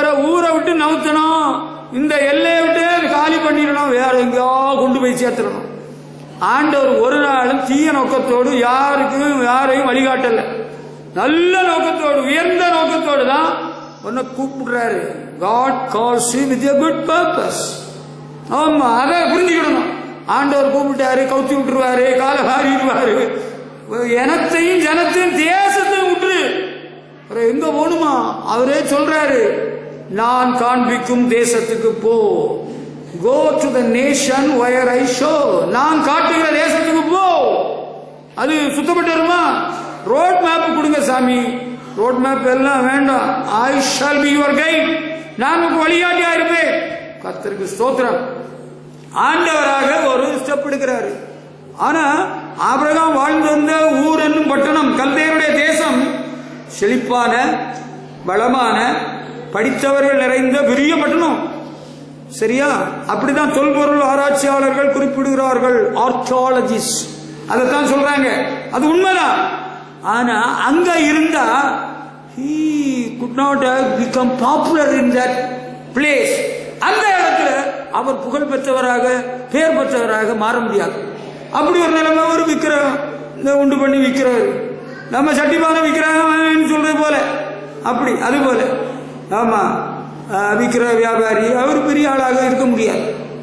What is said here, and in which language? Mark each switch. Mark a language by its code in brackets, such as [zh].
[ta] ஊரை விட்டு நவுத்தணும், இந்த எல்லையை விட்டு காலி பண்ணிடணும், வேற எங்கேயோ கொண்டு போய் சேர்த்துடணும். ஆண்டவர் ஒரு நாளும் தீய நோக்கத்தோடு யாரையும் வழிகாட்டல. நல்ல நோக்கத்தோடு, உயர்ந்த நோக்கத்தோடு தான் உன்னை கூப்பிடுறாரு. [en] God calls you with a good purpose. [ta] ஆமா, அதை புரிஞ்சுக்கிடணும். ஆண்டவர் கூப்பிட்டாரு, கவுத்தி விட்டுருவாரு, காலை வாரிடுவாரு. இனத்தையும் ஜனத்தையும் தேசத்தையும் விட்டுரு, எங்க போகணுமா அவரே சொல்றாரு. நான் காண்பிக்கும் தேசத்துக்கு போ. [en] Go to the nation where I show. [ta] நான் காட்டுகிற தேசத்துக்கு போ. அது சுத்தப்பட்டு வருமா? ரோட் மேப் கொடுங்க சாமி. ரோட் மேப் எல்லாம் வேண்டாம். [en] I shall be your guide. [ta] நான் உங்களுக்கு வழிகாட்டியா இருப்பேன். கர்த்தருக்கு ஸ்தோத்திரம். ஆண்டவராக ஒரு ஸ்டெப் எடுக்கிறாரு. ஆனா ஆபிரகாம் வாழ்ந்து வந்த ஊர் என்னும் பட்டணம், கல்தேயருடைய தேசம், செழிப்பான பலமான படித்தவர்கள் நிறைந்த பெரிய பட்டணம். சரியா? அப்படிதான் தொல்பொருள் ஆராய்ச்சியாளர்கள் குறிப்பிடுகிறார்கள், ஆர்கியாலஜிஸ்ட் அதைத்தான் சொல்றாங்க. அது உண்மைதான். ஆனா அங்க இருந்தா [en] he could not have become popular in that place. [ta] அந்த இடத்துல அவர் புகழ் பெற்றவராக, பெயர் பெற்றவராக மாற முடியாது. அப்படி ஒரு நிலைமை ஒரு விக்கிரகம் உண்டு பண்ணி விற்கிறாரு. நம்ம சட்டிபான விற்கிறாங்க சொல்றது போல, அப்படி அது போல. ஆமா, விக்கிர வியாபாரி அவர் பெரிய ஆளாக இருக்க முடியாது.